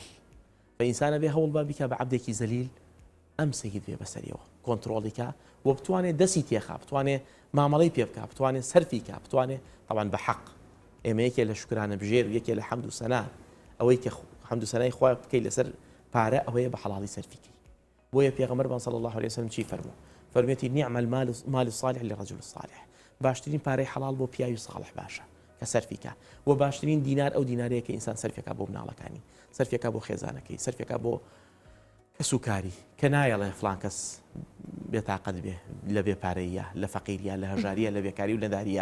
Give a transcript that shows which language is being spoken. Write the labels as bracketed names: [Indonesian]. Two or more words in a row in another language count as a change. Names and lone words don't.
[Central Kurdish] بە ئینسان ئەبێ هەوڵ با بیکە بە عەبدێکی زەلیل ئەم سەیید بێ بەسەریەوە کۆنتڕۆڵیکە و بتوانێت دەستی تێخا، بتوانێت مامەڵەی پێ بکە، بتوانێت سەرفیکە، بتوانێت طبعاً بە حەق. ئێمە یەکێ لە شکرانە بژێر و یەکێ لە حەمد و سەنا ئەوەی کە حەمد و سەنای خوا بکەی لەسەر پارە ئەوەیە بە حەڵاڵی سەرفیکەی. بۆیە پێغەمبەر [Arabic] صلی الله عليه وسلم [Central Kurdish] چی فەرموو؟ [Arabic] فەرمێتی نیعم المال الصالح للرجل الصالح. [Central Kurdish] باشترین پارەی حەڵاڵ بۆ پیاوی ساڵح باشە کە سەرفیکە، و باشترین دینار ئەو دینارەیە کە ئینسان سەرفێکە بۆ مناڵەکانی، سەرفێکە بۆ خێزانەکەی، سەرفێکە بۆ کەسوکاری کە نایەڵێ فڵان کەس بێتاقەت بێ لە بێپارەیە، لە فەقیریە، لە هەژاریە، لە بێکاری و لەداریە.